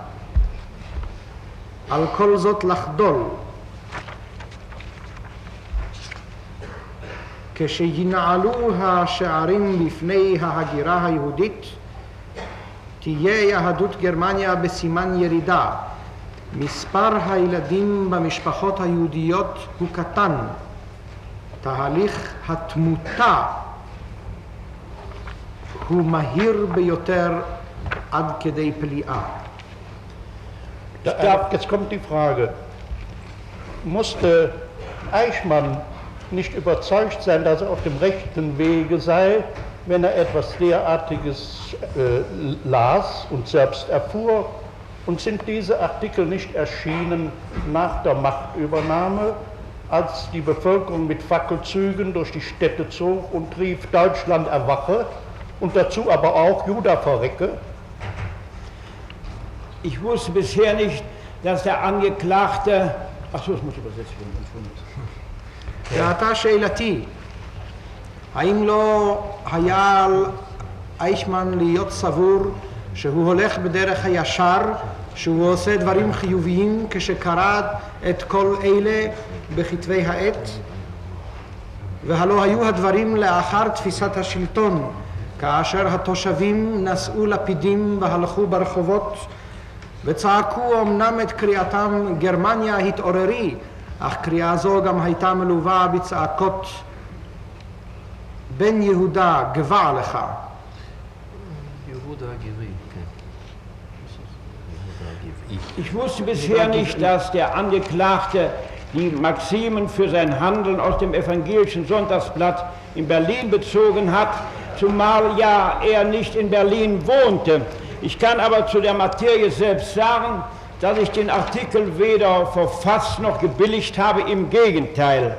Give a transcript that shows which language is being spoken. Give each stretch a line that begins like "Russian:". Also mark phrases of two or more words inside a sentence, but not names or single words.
Hebrew: על כל זאת לחדול, כשינעלו השערים לפני ההגירה היהודית, תהיה יהדות גרמניה בסימן ירידה. מספר הילדים במשפחות היהודיות הוא קטן. תהליך התמותה הוא מהיר ביותר עד כדי פליאה.
German: Jetzt kommt die Frage, musste Eichmann nicht überzeugt sein, dass er auf dem rechten Wege sei, wenn er etwas derartiges las und selbst erfuhr? Und sind diese Artikel nicht erschienen nach der Machtübernahme, als die Bevölkerung mit Fackelzügen durch die Städte zog und rief, Deutschland erwache, und dazu aber auch Juda verrecke? Ich wusste bisher nicht, dass der Angeklagte... Ach so, es muss übersetzt werden, Entschuldigung.
Hebrew: ועתה שאלתי, האם לא היה על אייכמן להיות סבור שהוא הולך בדרך הישר, שהוא עושה דברים חיוביים כשקרא את כל אלה בכתבי העת? והלא היו הדברים לאחר תפיסת השלטון, כאשר התושבים נשאו לפידים והלכו ברחובות וצעקו אמנם את קריאתם גרמניה התעוררי, אך קריאה זו גם הייתה מלווה בצעקות בן יהודה גבע לך. יהודה הגבעי, כן.
German: Ich wusste bisher nicht, dass der Angeklagte die Maximen für sein Handeln aus dem Evangelischen Sonntagsblatt in Berlin bezogen hat, zumal ja er nicht in Berlin wohnte. Ich kann aber zu der Materie selbst sagen, dass ich den Artikel weder verfasst noch gebilligt habe, im Gegenteil.